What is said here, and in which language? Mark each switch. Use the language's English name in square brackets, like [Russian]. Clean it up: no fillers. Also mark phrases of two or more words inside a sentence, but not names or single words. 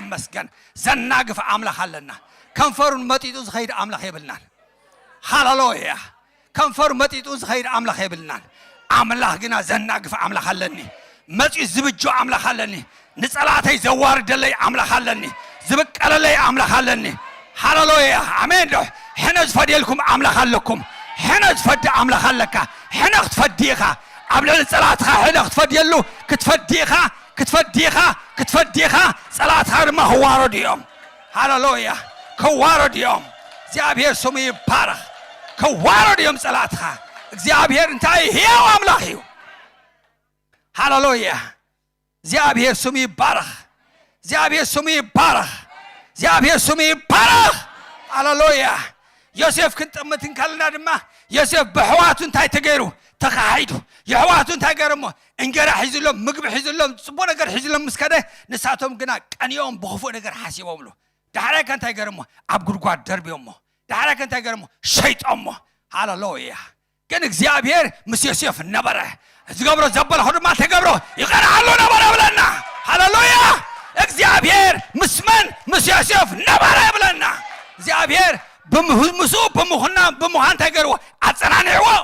[Tigrinya] ይመስገን ዘናግፍ አምላኽ አለና ከንፈሩን መጢጡ ዝኸይድ አምላኽ ይብልናል ሃሌሉያ ከንፈሩ መጢጡ ዝኸይድ አምላኽ ይብልናል አምላኽ ግና ዘናግፍ አምላኽ አለኒ መጢ ዝብጆ አምላኽ አለኒ ንጸላተይ ዘዋርደለይ አምላኽ አለኒ ዝብቀለለይ አምላኽ አለኒ ሃሌሉያ አሜን ዶ ሕነዝ ፈዲልኩም አምላኽ አለኩም ሕነዝ ፈዲ አምላኽ አለካ ሕነኽ ትፈዲኻ አብለል ጸላትኻ ሕነኽ ትፈዲሉ ክትፈዲኻ ጸላትኻ ድማ ህዋረድዮም ሃሌሉያ ከዋረድዮም [Amharic] እግዚአብሔር ስሙ ይባረክ [Tigrinya] ከዋረድዮም ጸላትኻ እግዚአብሔር እንታይ ሕያው አምላኽ እዩ ሃሌሉያ [Amharic] እግዚአብሔር ስሙ ይባረክ እግዚአብሔር ስሙ ይባረክ እግዚአብሔር ስሙ ይባረክ [Tigrinya] ሃሌሉያ ዮሴፍ ክንጥምትን ካልና ድማ ዮሴፍ በሕዋቱ እንታይ ተገይሩ ተኻሂዱ የሕዋቱ እንታይ ገይሮሞ እንጀራ ሒዝሎም ምግቢ ሒዝሎም ጽቡቕ ነገር ሒዝሎም ምስከደ ንሳቶም ግና ቀንዮም ብኽፉእ ነገር ሓሲቦምሉ ዳሕራይ ከንታይ ገይሮሞ ኣብ ጉድጓድ ደርቢዮሞ ዳሕራይ ከንታይ ገይሮሞ ሸይጦሞ ሃሌሉያ ግን እግዚአብሔር ምስ ዮሴፍ ነበረ ዝገብሮ ዘበለ ድማ ተገብሮ ይቀርዓሉ ነበረ ብለና ሃሌሉያ እግዚአብሔር ምስመን ምስ ዮሴፍ ነበረ ብለና እግዚአብሔር ብምሱ ብምዃን እንታይ ገይርዎ አጸናንዕዎ